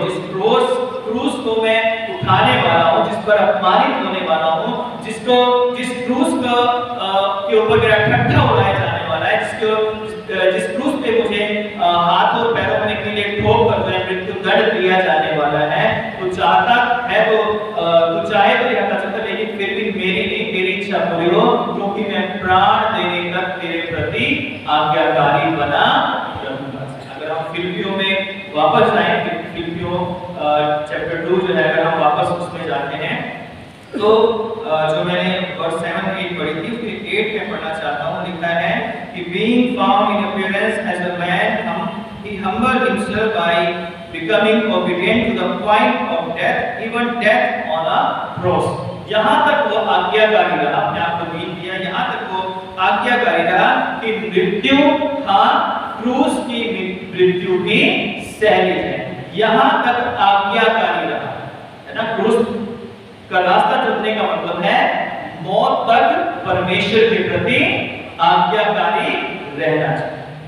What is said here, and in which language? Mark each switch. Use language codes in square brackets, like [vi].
[hi] जिस क्रूस को मैं उठाने वाला हूँ, जिस पर अपमानित होने वाला हूँ, जिस क्रूस के ऊपर मेरा ठट्ठा उड़ाया जाने वाला है, जिस क्रूस पे मुझे हाथ और पैरों में के लिए ठोक कर मृत्यु दंड दिया जाने वाला है, तो चाहता है तो चाहे तो यह कर सकता, लेकिन फिर भी मेरी नहीं, तेरी इच्छा पूरी हो, क्योंकि मैं प्राण देने तक तेरे प्रति आज्ञाकारी बना रहूंगा। अगर हम फिलिपियों में वापस जाएं, फिलिपियों चैप्टर 2 जो है, अगर हम वापस उसमें जाते हैं तो जो मैंने वर्स 7-8 पढ़ी थी उसके 8 में पढ़ना चाहता हूँ। लिखा है कि [en] being found in appearance as a man, he humbled himself by becoming obedient to the point of death, even death on a cross। [hi] यहाँ तक वो आज्ञाकारी रहा, अपने आप को दीन किया, यहाँ तक वो आज्ञाकारी रहा कि मृत्यु, हाँ क्रूस की मृत्यु भी सहज है, यहाँ तक आज्ञाकारी रहा है ना। क्रूस का रास्ता चलने का मतलब है मौत तक परमेश्वर के प्रति आज्ञाकारी रहना चाहिए।